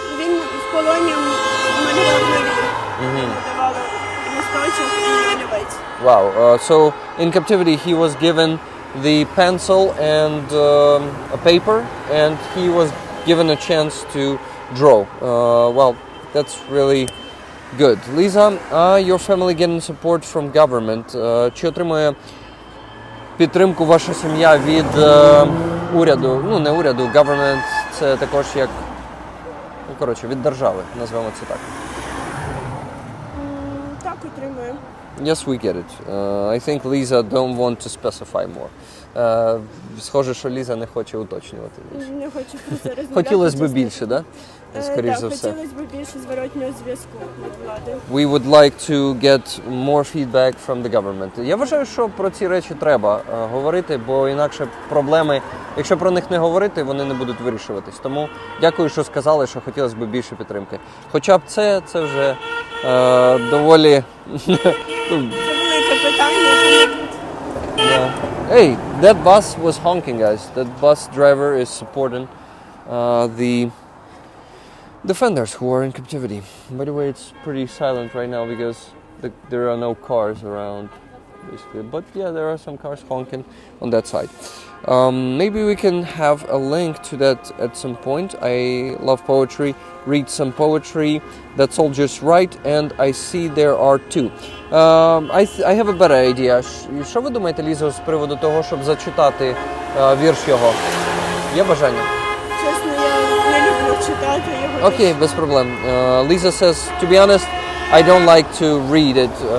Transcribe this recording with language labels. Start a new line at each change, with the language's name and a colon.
Ukrainian: Він в полоні малював нові. Давали листочок і олівець.
English: Wow. So in captivity he was given the pencil and a paper, and he was given a chance to draw. Well, that's really good. Lisa, your family getting support from government?
Ukrainian: Чи отримує підтримку ваша сім'я від уряду? Ну, не уряду, government, це також як, ну, коротше, від держави, назвемо це так. Так, отримує.
English: Yes, we get it. I think Lisa don't want to specify more.
Ukrainian: Схоже, що Ліза не хоче уточнювати більше. Не хочу про це розмовляти. Хотілося б більше, да? Скоріш за все. Хотілося б більше зворотнього зв'язку від влади. We would like to get more feedback from the government. Я вважаю, що про ці речі треба говорити, бо інакше проблеми, якщо про них не говорити, вони не будуть вирішуватись. Тому дякую, що сказали, що хотілося б більше підтримки. Хоча б це вже доволі... Це велике питання.
English: Yeah. Hey, that bus was honking, guys. That bus driver is supporting the defenders who are in captivity. By the way, it's pretty silent right now because there are no cars around, basically. But yeah, there are some cars honking on that side. Maybe we can have a link to that at some point. I love poetry. Read some poetry. That soldier's right, and I see there are two. I have a better idea.
Ukrainian: Що ви думаєте, Лізо, з приводу того, щоб зачитати вірш його? Є бажання? Чесно, я не люблю читати його. Окей, без проблем.
English: Lisa says, to be honest, I don't like to read it.